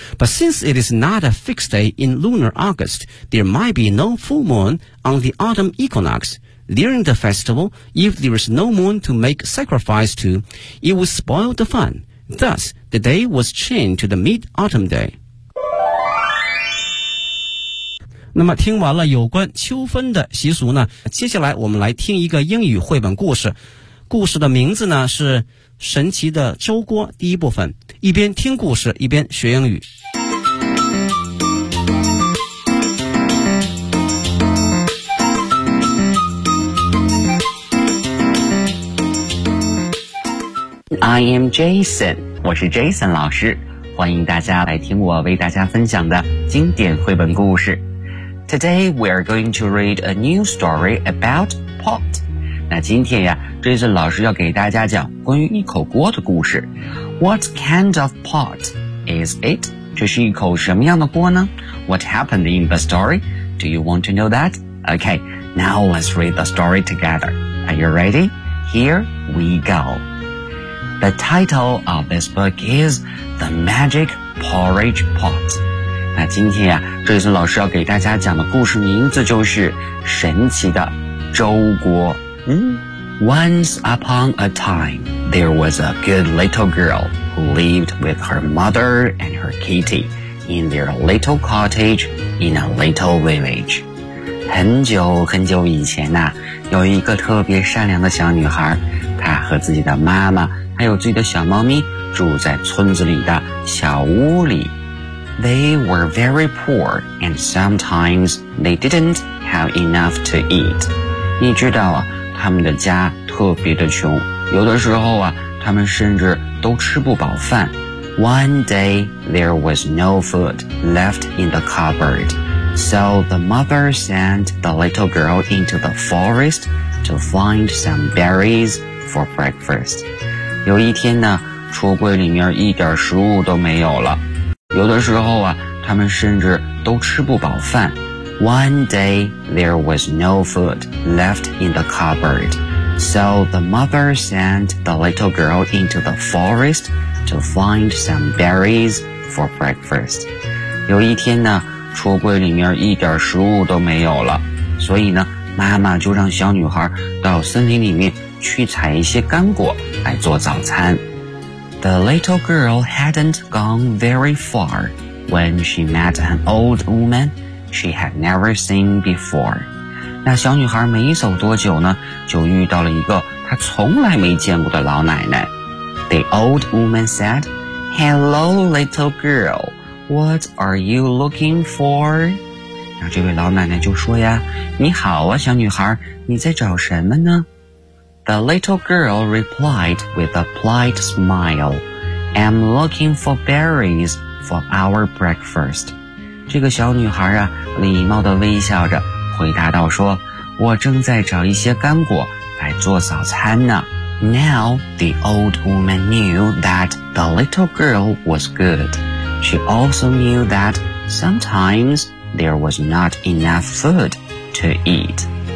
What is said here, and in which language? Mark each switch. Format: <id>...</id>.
<en>But since it is not a fixed day in lunar August, there might be no full moon on the autumn equinox. During the festival, if there is no moon to make sacrifice to, it would spoil the fun. Thus, the day was changed to the mid-autumn day.</en> <zh>那么听完了有关秋分的习俗呢，接下来我们来听一个英语绘本故事。故事的名字呢是《神奇的粥锅》第一部分。一边听故事，一边学英语。</zh> <en>I am Jason,</en> <zh>我是 Jason 老师，欢迎大家来听我为大家分享的经典绘本故事。</zh> <en>Today we are going to read a new story about pot.</en> <zh>那今天呀 ,Jason 老师要给大家讲关于一口锅的故事。</zh> <en>What kind of pot is it?</en> <zh>这是一口什么样的锅呢</zh> <en>?What happened in the story? Do you want to know that? Okay, now let's read the story together. Are you ready? Here we go. The title of this book is The Magic Porridge Pot.</en> <zh>那今天啊，瑞森老师要给大家讲的故事名字就是神奇的粥锅。</zh> <en>Once upon a time, there was a good little girl who lived with her mother and her kitty in their little cottage in a little village.</en> <zh>很久很久以前啊，有一个特别善良的小女孩，她和自己的妈妈还有自己的小猫咪住在村子里的小屋里。</zh> <en>They were very poor and sometimes they didn't have enough to eat.</en> <zh>你知道啊，他们的家特别的穷，有的时候啊，他们甚至都吃不饱饭。</zh> <en>One day there was no food left in the cupboard. So the mother sent the little girl into the forest to find some berries for breakfast.</en> <zh>有一天呢，橱柜里面一点食物都没有了。有的时候啊，他们甚至都吃不饱饭。</zh> <en>One day, there was no food left in the cupboard. So the mother sent the little girl into the forest to find some berries for breakfast.</en> <zh>有一天呢，橱柜里面一点食物都没有了。所以呢，妈妈就让小女孩到森林里面去采一些干果来做早餐。</zh> <en>The little girl hadn't gone very far when she met an old woman she had never seen before.</en> <zh>那小女孩没走多久呢，就遇到了一个她从来没见过的老奶奶。</zh> <en>The old woman said, Hello, little girl, what are you looking for?</en> <zh>那这位老奶奶就说呀，你好啊，小女孩，你在找什么呢？</zh> <en>The little girl replied with a polite smile, I'm looking for berries for our breakfast.</en> <zh>这个小女孩啊，礼貌地微笑着回答道说，我正在找一些干果来做早餐呢。</zh> <en>Now the old woman knew that the little girl was good. She also knew that sometimes there was not enough food to eat.</en>